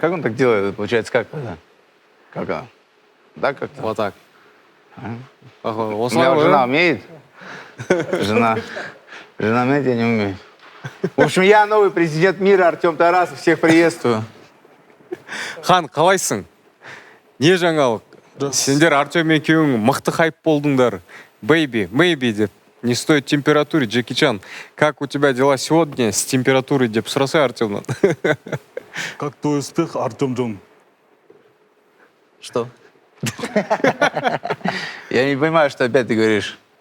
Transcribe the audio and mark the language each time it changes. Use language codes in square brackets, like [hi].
[ru] Как он так делает? Получается, как? Как она? Да, как? Вот так. Ага, У меня жена умеет. Жена умеет, я не умею. В общем, я новый президент мира, Артем Тарасов. Всех приветствую. [kk] Хан, қалайсың? Не жаңалық? Сендер Артем екеуің мықты хайп болдыңдар. Бэйби, мэйби деп. [ru] Не стоит температуры, Джеки Чан. Как у тебя дела сегодня с температурой [kk] деп сұрасай Артемнан? [ru] Как твой успех, Артем Джон? Что? Я не понимаю, что опять ты говоришь.